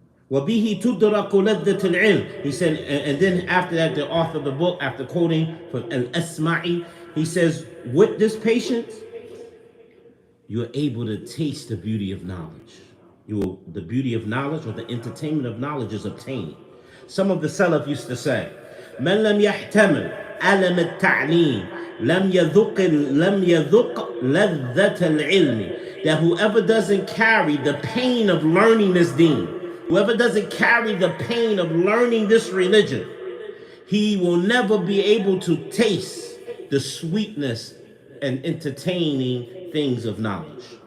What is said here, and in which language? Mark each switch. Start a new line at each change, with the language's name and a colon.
Arabic: وَبِهِ تُدْرَكُ لَذَّةُ الْعِلْمِ.
English: He said, and then after that, the author of the book, after quoting from Al-Asma'i, he says, with this patience, you're able to taste the beauty of knowledge. The beauty of knowledge, or the entertainment of knowledge, is obtained. Some of the Salaf used to say,
Arabic: مَنْ لَمْ يَحْتَمِلْ أَلَمَ التَّعْلِيمِ لَمْ يَذُقْ لَذَّةَ الْعِلْمِ.
English: That whoever doesn't carry the pain of learning this deen, whoever doesn't carry the pain of learning this religion, he will never be able to taste the sweetness and entertaining things of knowledge.